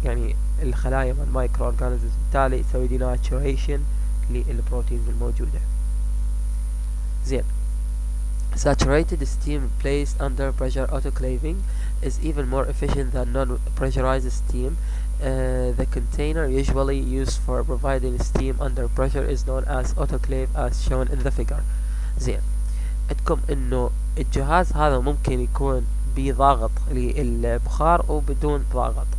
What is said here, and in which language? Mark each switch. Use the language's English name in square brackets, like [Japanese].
[Arabic] يعني الخلايا مال المايكرو اورجانيزمز، بالتالي تسوي ديناتشوريشن للبروتينز الموجودة. [English] زين، saturated steam placed under pressure autoclaving is even more efficient than non-pressurized steam. The container usually used for providing steam under pressure is known as autoclave as shown in the figure. [Arabic] زين، عندكم انه الجهاز هذا ممكن يكون بضغط للبخار وبدون ضغط.